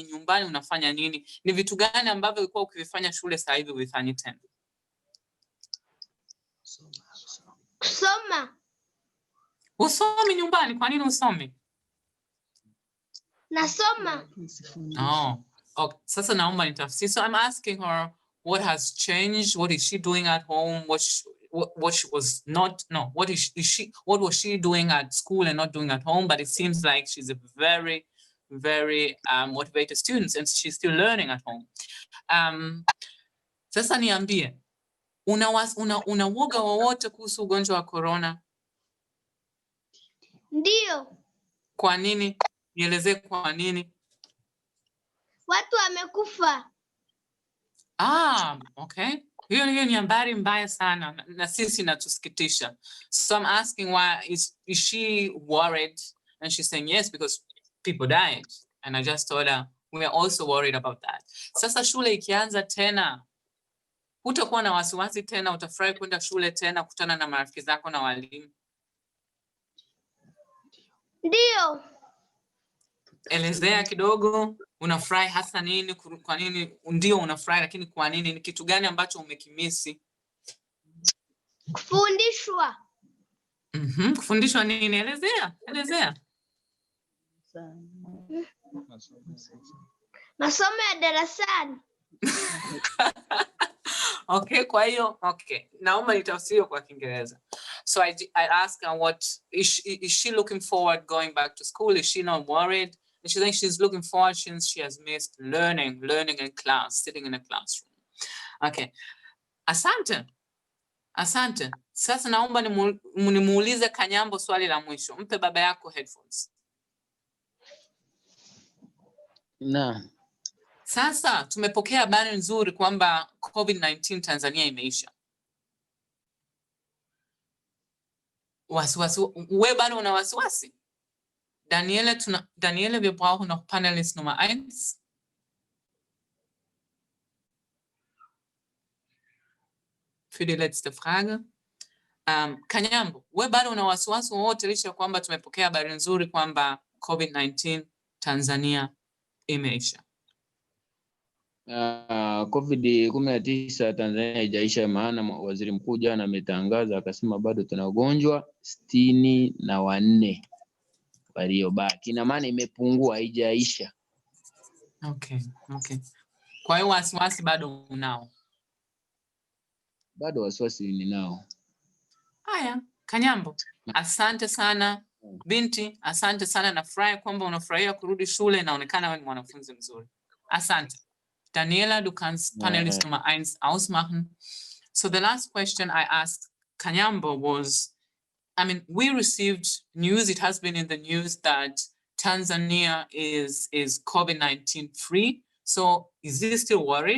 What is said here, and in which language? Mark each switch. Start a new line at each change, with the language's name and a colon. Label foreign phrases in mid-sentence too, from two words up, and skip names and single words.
Swahili: Nyumbani unafanya nini? Ni vitu gani ambavyo ulikuwa ukivifanya shule sasa hivi uvifanyi tena? Kusoma. Usomi nyumbani? Kwa nini usomi? Nasoma. Okay. Sasa naomba nitafsiri.
English: So I'm asking her what has changed, what is she doing at home, what she was not, no, what was she doing at school and not doing at home, but it seems like she's a very, very motivated student and she's still learning at home.
Swahili: Sasa niambie, una woga wowote kuhusu ugonjwa wa Corona? Ndio. Kwa nini? Nielezee kwa nini. Watu wamekufa. Okay. Hiyo ni habari mbaya sana na sisi natusikitisha.
English: So I'm asking why is she worried? And she's saying yes, because people died. And I just told her we are also worried about that.
Swahili: Sasa shule ikianza tena, hutakuwa na wasiwasi tena, utafurahi kwenda shule tena, kutana na marafiki zako na walimu? Ndio. Elezea kidogo, unafurahi hasa nini? Kwa nini ndio unafurahi, lakini kwa nini? Ni kitu gani ambacho umekimisi? Kufundishwa. Kufundishwa nini? Elezea. Masomo ya darasani. Okay, kwa hiyo, okay. Naomba nitafsiri kwa Kiingereza.
English: So I asked her what is she looking forward going back to school? Is she not worried? And she thinks she's looking forward since she has missed learning in class, sitting in a classroom.
Swahili: Okay. Asante. Sasa naomba nimuulize Kanyambo swali la mwisho. Mpe baba yako headphones. Naam. Sasa tumepokea habari nzuri kwamba COVID-19 Tanzania imeisha. Wasiwasi, wewe bado una wasiwasi?
German: Daniela, wir brauchen noch Panelist Nummer 1. Für die letzte Frage.
Swahili: Kanyambo, wewe bado una wasiwasi wowote licha kwamba tumepokea habari nzuri kwamba COVID-19 Tanzania imeisha? COVID-19 Tanzania haijaisha, maana waziri mkuu jana ametangaza akasema bado tuna wagonjwa 64 waliobaki. Ina maana imepungua, haijaisha. Okay. Kwa hiyo wasiwasi bado unao? Bado wasiwasi ninao. Haya, Kanyambo, asante sana. Binti, asante sana, nafurahi kwamba unafurahia kurudi shule, inaonekana wewe ni mwanafunzi mzuri. Asante.
German: Daniela, du kannst Panelist Nummer 1 ausmachen.
English: So the last question I asked Cannonball was, I mean, we received news, it has been in the news that Tanzania is COVID-19 free. So is he still worried?